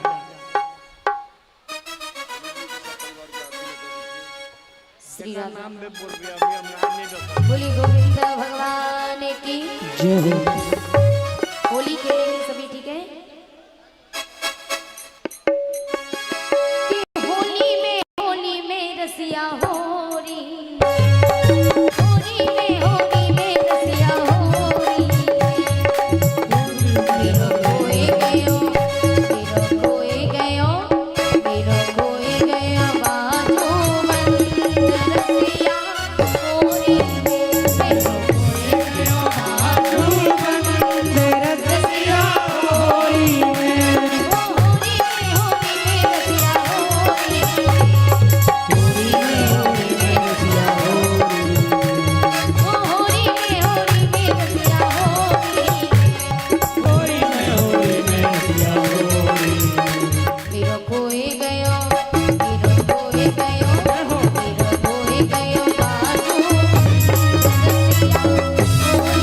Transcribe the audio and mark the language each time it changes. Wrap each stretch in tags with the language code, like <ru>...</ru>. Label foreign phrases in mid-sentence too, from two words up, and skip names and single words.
<hi>श्री राम बोली गोविंद भगवान की जय हो। होली खेलेंगे सभी, ठीक है?</hi> <bra>कि होली में रसिया होरी, होली में रसिया होरी। मेरो खोए गयो, मेरो खोए गयो, मेरो खोए गयो बाजू बंद रसिया होरी में। मेरो खोए गयो बाजू बंद रसिया होरी में। होली में रसिया होरी, होली में रसिया होरी। होली में रसिया होरी। मेरो खोए गयो, मेरो खोए गयो, मेरो खोए गयो बाजू रसिया होरी।</bra>